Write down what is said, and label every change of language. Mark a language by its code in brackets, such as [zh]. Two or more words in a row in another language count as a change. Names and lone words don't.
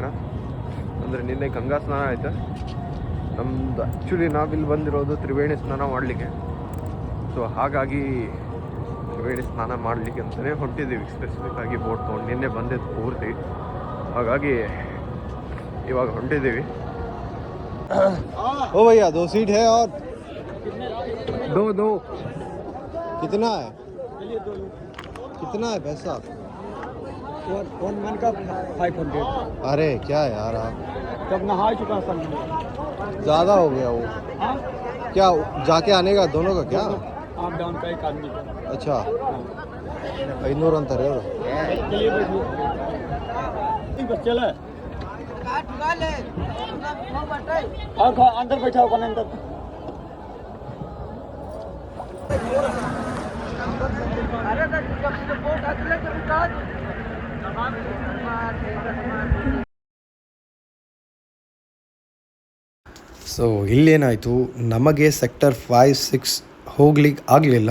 [kn] ಅಂದರೆ ನಿನ್ನೆ ಗಂಗಾ ಸ್ನಾನ ಆಯ್ತು ನಮ್ಮದು. ಆ್ಯಕ್ಚುಲಿ ನಾವಿಲ್ಲಿ ಬಂದಿರೋದು ತ್ರಿವೇಣಿ ಸ್ನಾನ ಮಾಡಲಿಕ್ಕೆ. ಸೊ ಹಾಗಾಗಿ ತ್ರಿವೇಣಿ ಸ್ನಾನ ಮಾಡಲಿಕ್ಕೆ ಅಂತಲೇ ಹೊಂಟಿದ್ದೀವಿ. ಸ್ಪೆಸಿಫಿಕ್ಕಾಗಿ ಬೋಟ್ ತೊಗೊಂಡು ನಿನ್ನೆ ಬಂದಿದ್ದು ಪೂರ್ತಿ. ಹಾಗಾಗಿ ಇವಾಗ ಹೊಂಟಿದ್ದೀವಿ. [hi] ओ भैया 2 सीट है और दो कितना है पैसा? 1 का 500। अरे क्या यार, आप जब नहा चुका सब ज़्यादा हो गया वो. क्या जाके आने का दोनों का क्या? आप डाउन का एक आदमी का। [kn] अच्छा 500 ಅಂತಾರೆ ಅವರು. [hi] चला अंदर बैठा होगा अंदर. [kn] ಸೊ ಇಲ್ಲೇನಾಯಿತು, ನಮಗೆ ಸೆಕ್ಟರ್ 5-6 ಹೋಗ್ಲಿಕ್ಕೆ ಆಗಲಿಲ್ಲ.